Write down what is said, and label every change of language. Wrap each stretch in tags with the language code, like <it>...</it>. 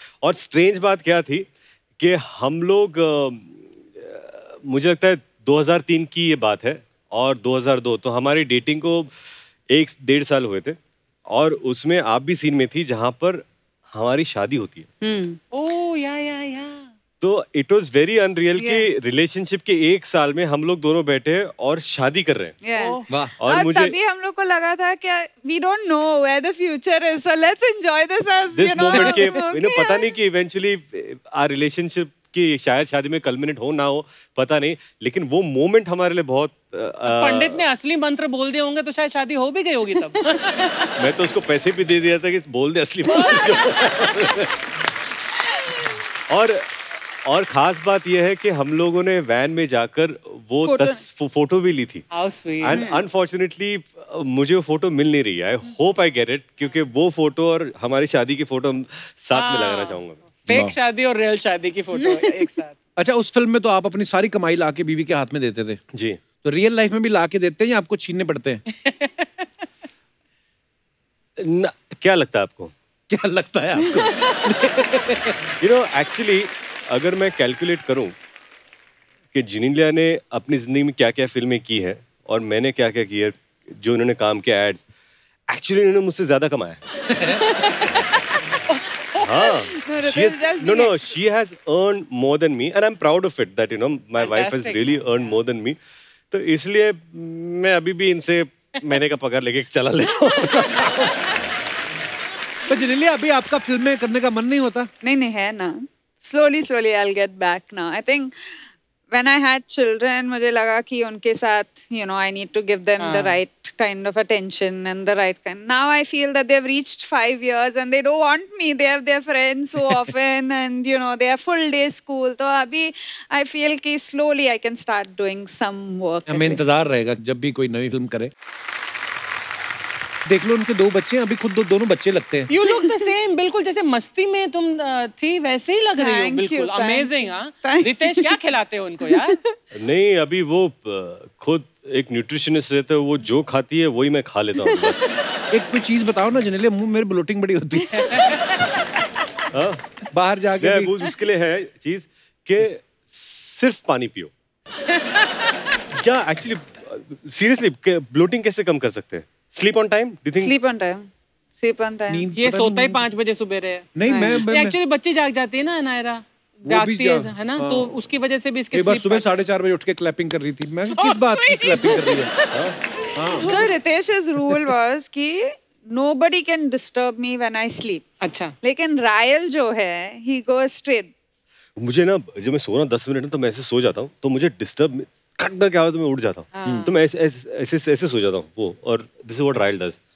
<hi>और स्ट्रेंज बात क्या थी कि हम लोग मुझे लगता है 2003 की ये बात है और 2002, तो हमारी डेटिंग को 1-1.5 साल हुए थे और उसमें आप भी सीन में थी जहां पर हमारी शादी होती है।</hi> <en>oh या</en> <hi>तो</hi> <en>it was very unreal</en> <hi>कि रिलेशनशिप के 1 साल में हम लोग दोनों बैठे और शादी कर रहे हैं। वाह। और मुझे तभी हम लोग को लगा था कि</hi> <en>we don't know where the future is, so let's enjoy this as this moment</en> <hi>के पता नहीं कि इवेंचुअली</hi> <en>our relationship</en> <hi>कि शायद शादी में कल्मिनेट हो ना हो पता नहीं, लेकिन वो मोमेंट हमारे लिए बहुत पंडित ने असली मंत्र बोल दिए होंगे तो शायद शादी हो भी गई होगी तब। मैं तो उसको पैसे भी दे दिया था कि बोल दे असली मंत्र। और खास बात यह है कि हम लोगों ने वैन में जाकर वो फोटो भी ली थी।</hi> <en>and unfortunately</en> <hi>मुझे वो फोटो मिल नहीं रही है।</hi> <en>I hope I get it,</en> <hi>क्योंकि वो फोटो और हमारी शादी की फोटो साथ में लगाना चाहूंगा। फेक शादी और रियल शादी की फोटो एक साथ। अच्छा, उस फिल्म में तो आप अपनी सारी कमाई लाके बीवी के हाथ में देते थे जी, तो रियल लाइफ में भी लाके देते हैं या आपको छीनने पड़ते हैं? क्या लगता है आपको? क्या लगता है आपको?</hi> <en>you know actually</en> <hi>अगर मैं कैलकुलेट करूं कि जेनेलिया ने अपनी जिंदगी में क्या क्या फिल्में की है और मैंने क्या क्या किया, जो उन्होंने काम किया एड्स, एक्चुअली उन्होंने मुझसे ज्यादा कमाया।</hi> <en>No, she has earned more than me and I'm proud of it that my wife has really earned more than me.</en> <hi>तो इसलिए मैं अभी भी इनसे महीने का पगार लेके चला लेता हूँ। तो जेनेलिया, अभी आपका फिल्में करने का मन नहीं होता? नहीं है ना,</hi> <en>slowly I'll get back now. I think when I had children,</en> <hi>मुझे लगा कि उनके साथ</hi> <en>I need to give them the right kind of attention and the right kind. Now I feel that they've reached 5 years and they don't want me. They have their friends so often and they have full day school.</en> <hi>तो अभी</hi> <en>I feel कि slowly I can start doing some work.</en> <hi>हमें इंतजार रहेगा जब भी कोई नई फिल्म करे। देख लो उनके 2 बच्चे, अभी खुद दोनों बच्चे लगते हैं।</hi> <en>You look the same,</en> <hi>बिल्कुल जैसे मस्ती में तुम थी वैसे ही लग रही हो, बिल्कुल अमेजिंग। रितेश, क्या खिलाते हो उनको यार? नहीं, अभी वो खुद एक न्यूट्रिशनिस्ट रहता है, वो जो खाती है वही मैं खा लेता हूँ बस। एक कोई चीज बताओ ना जेनेलिया, मुंह मेरी ब्लोटिंग बड़ी होती है। बाहर जाके उसके लिए है चीज कि सिर्फ पानी पियो। क्या एक्चुअली सीरियसली ब्लोटिंग कैसे कम कर सकते हैं?</hi> <en>Sleep on time? Do you think? Sleep on time.</en> <hi>ये सोता ही 5 बजे सुबेरे है। नहीं, मैं एक्चुअली बच्ची जाग जाती है ना, नायरा जागती है ना, तो उसकी वजह से भी इसके एक बार सुबह 4:30 बजे उठ के क्लैपिंग कर रही थी। मैं किस बात की क्लैपिंग कर रही है?</hi> <en>So Ritesh's rule was कि nobody can disturb me when I sleep.</en> <hi>अच्छा. लेकिन रायल जो है,</hi> <en>he goes straight.</en> <hi>मुझे ना जब मैं सो रहा हूँ 10 मिनट तो मैं ऐसे सो जाता हूँ, तो मुझे डिस्टर्ब खटका क्या हो तो मैं उठ जाता हूँ, तो मैं ऐसे सो जाता हूँ वो, और</hi> <en>This is what रायल does.</en>